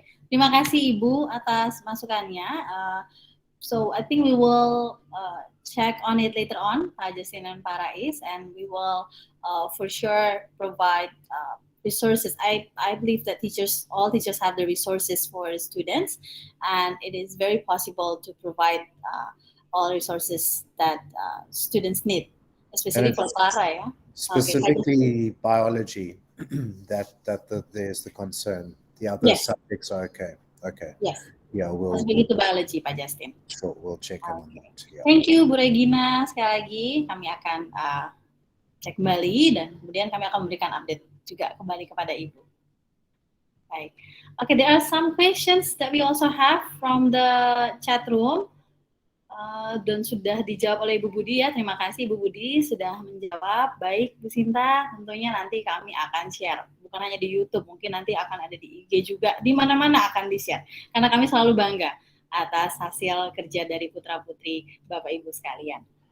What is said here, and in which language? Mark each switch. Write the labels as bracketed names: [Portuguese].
[Indonesian] Terima kasih Ibu atas masukannya. [English] So I think we will check on it later on, Pak Justin and Pak Rais, and we will for sure provide resources. I believe that all teachers have the resources for students, and it is very possible to provide all resources that students need, especially for Clara, ya. Specifically biology, there's the concern. The other subjects are okay. Yes. Yeah, [Indonesian] Begitu biology, Pak Justin. [English] Sure, we'll check on that. Yeah. Thank you, [Indonesian] Bu Regina. Sekali lagi kami akan cek kembali dan kemudian kami akan memberikan update juga kembali kepada Ibu. Baik. [English] Okay, there are some questions that we also have from the chat room. [Indonesian] dan sudah dijawab oleh Ibu Budi ya. Terima kasih Ibu Budi sudah menjawab. Baik Bu Sinta, tentunya nanti kami akan share. Bukan hanya di YouTube, mungkin nanti akan ada di IG juga. Di mana-mana akan di-share. Karena kami selalu bangga atas hasil kerja dari putra-putri Bapak Ibu sekalian.